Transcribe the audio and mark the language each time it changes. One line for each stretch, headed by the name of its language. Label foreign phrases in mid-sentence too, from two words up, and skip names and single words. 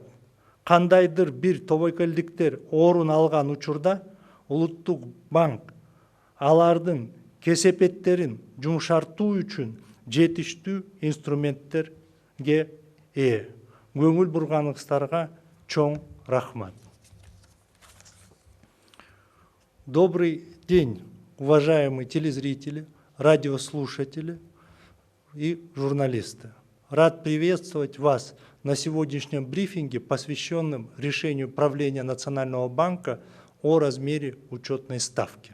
Kyrgyz: Кандайдыр бир тобокелдиктер орун алган учурда Улуттук банк алардын кесепеттерин жумшартуу үчүн жетиштүү инструменттерге ээ. Көңүл бурганыңыздарга чоң рахмат.
Russian: Добрый день, уважаемые телезрители, радиослушатели и журналисты. Рад приветствовать вас на сегодняшнем брифинге, посвященном решению правления Национального банка о размере учетной ставки.